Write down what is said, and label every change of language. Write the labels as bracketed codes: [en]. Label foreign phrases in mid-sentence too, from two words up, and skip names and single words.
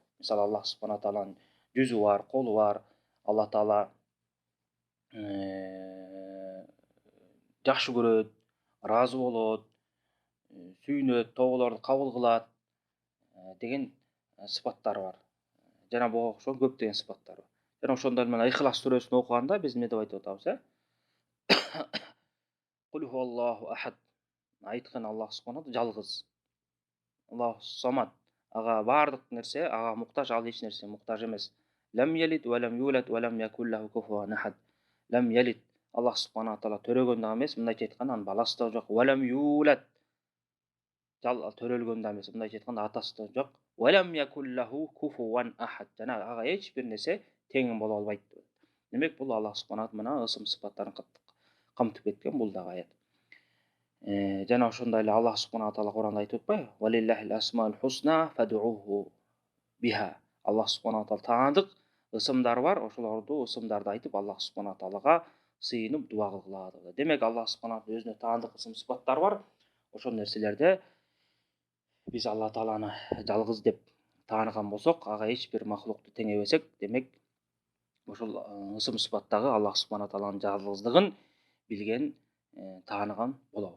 [ky] Мисалы Аллах субхана тааланын жүзү бар, колу бар. Аллах таала жакшы көрөт, ыраазы болот, сүйүнөт, тоголорду кабыл кылат деген сыпаттары бар. Жана буга окшогон көптөгөн сыпаттар бар. Жана ошондой эле мына Ихлас сүрөсүн окуганда биз эмне деп айтып атабыз, [ar] قل هو الله أحد. [ky] Айткан Аллах субхана жалгыз. [ar] الله الصمد. [ky] Ага баардык нерсе, ага муктаж, ал эч нерсе муктаж эмес. [ar] لم يلد ولم يولد ولم يكن له كفوا أحد. لم يلد. [ky] Аллах субхана таала төрөгөн да эмес, мындайча айтканда анын баласы да жок. [ar] ولم يولد. [ky] Төрөлгөн да эмес, мындайча айтканда атасы да жок. [ar] ولم يكن له كفوا أحد. [ky] Жана ага эч бир нерсе тең боло албайт. Демек бул Аллах субхана мына ысым сыпаттарын камтып кеткен бул дагы аят. Жана ошондой эле Аллах субхана таала Куранда айтып атпайбы? [ar] ولله الأسماء الحسنى فادعوه بها. [ky] Аллах субхана таала таандык ысымдары бар, ошолорду ысымдарды айтып Аллах субхана таалага сыйынып дуа кылгыла деп. Демек Аллах субхана таала өзүнө таандык ысым сыпаттары бар. Ошол нерселерде биз Алла тааланы жалгыз деп тааныган болсок, ага эч бир махлукту теңебесек, демек ошол ысым сыпаттагы Аллах субхана тааланын жалгыздыгын билген, тааныган болобуз.